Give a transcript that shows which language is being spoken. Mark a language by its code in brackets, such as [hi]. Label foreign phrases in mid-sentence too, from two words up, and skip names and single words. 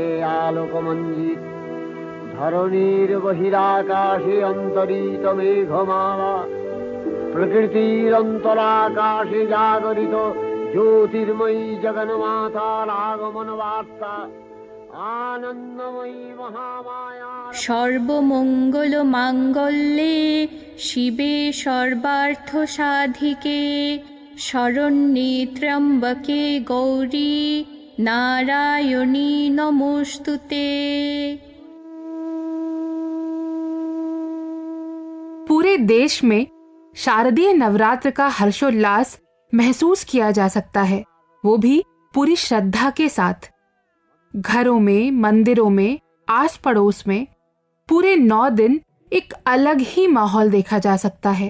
[bn] আলোক মঞ্জিত, ধরণীর বহিরাকাশে অন্তরিত মেঘমালা, প্রকৃতির অন্তরাকাশে জাগরিত জ্যোতির্ময়ী জগন্মাতার আগমন বার্তা, আনন্দময়ী মহামায়া। [sa] সর্বমঙ্গল মাঙ্গল্যে শিবে সর্বার্থ সাধিকে, শরণ্যে ত্র্যম্বকে গৌরী नारायणी नमोस्तुते। [hi] पूरे देश में शारदीय नवरात्र का हर्षोल्लास महसूस किया जा सकता है, वो भी पूरी श्रद्धा के साथ। घरों में, मंदिरों में, आस पड़ोस में पूरे 9 दिन एक अलग ही माहौल देखा जा सकता है।